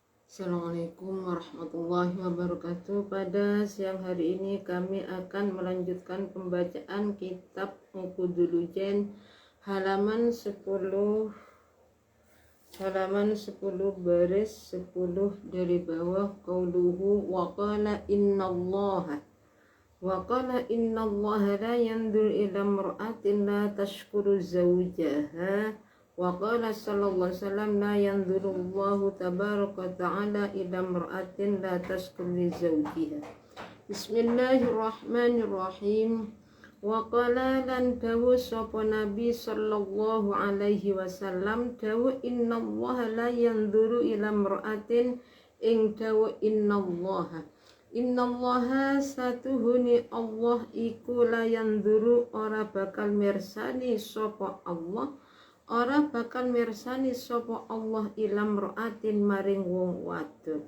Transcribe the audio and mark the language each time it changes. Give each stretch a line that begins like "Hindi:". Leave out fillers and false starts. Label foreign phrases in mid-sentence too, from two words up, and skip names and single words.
Arabic: السلام عليكم ورحمة الله وبركاته.
Indonesian: Pada siang hari ini kami akan melanjutkan pembacaan kitab Uqudul halaman 10 baris 10 dari bawah.
Arabic: قوله وقال إن الله لا ينظر إلى امرأة لا تشكر زوجها. وقال صلى الله عليه وسلم لا ينظر الله تبارك تعالى إلى امرأة لا تشكر لزوجها. بسم الله الرحمن الرحيم. وقال
Javanese: lan dawu sapa Nabi
Arabic: صلى الله عليه وسلم
Javanese: dawu
Arabic: إن الله لا ينظر إلى امرأة
Javanese: ing dawu innallaha satuhuni Allah iku
Arabic: لا ينظر
Javanese: ora bakal mirsani sapa Allah
Arabic: إلى امرأة
Javanese: maring wong wadon.